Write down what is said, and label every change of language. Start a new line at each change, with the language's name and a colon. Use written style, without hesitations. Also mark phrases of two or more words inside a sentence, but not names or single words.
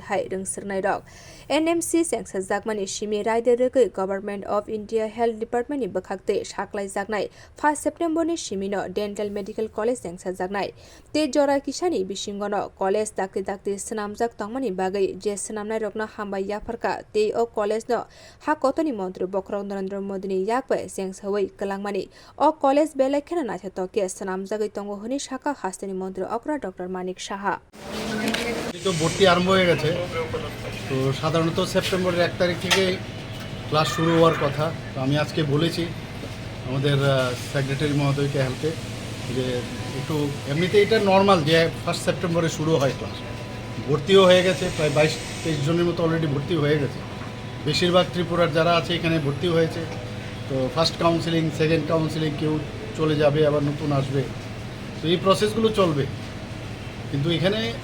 Kok Borok: hai rungsirnai rok NMC Sengsa Jagmani Shimi Raide Rugui Government of India Health Department ni Bkhakte Saklai Jagnai 1 September ni Shimino Dental Medical College Sengsa Jagnai Te Jora Kisani Bishingono College Dakti Dakti Snamjak Tongmani Bagai Je Snamnai Rokno Hambai Yafarka Te O College no Hakotoni Mantri Bokrong Narendra Modi ni Yakwe Sengsawai Kalangmani O College Belai Khena Naitha Toke Snamjagai Tongo Honi Shaka Hastini Mantri Okra Dr. Manik Saha
Bangla: তো ভর্তি আরম্ভ হয়ে গেছে তো সাধারণত সেপ্টেম্বরের 1 তারিখ থেকে ক্লাস শুরু হওয়ার কথা তো আমি আজকে বলেছি আমাদের সেক্রেটারি মহোদয়কে হেল্পে যে একটু এমনিতে এটা নর্মাল যে 1 সেপ্টেম্বরে শুরু হয় ক্লাস ভর্তিও হয়ে গেছে প্রায় 22-23 জনের মতো অলরেডি ভর্তি হয়ে গেছে বেশিরভাগ ত্রিপুরার যারা আছে এখানে ভর্তি হয়েছে তো ফার্স্ট কাউন্সেলিং সেকেন্ড কাউন্সেলিং কেউ চলে যাবে আবার নতুন আসবে তো এই প্রসেসগুলো চলবে কিন্তু এখানে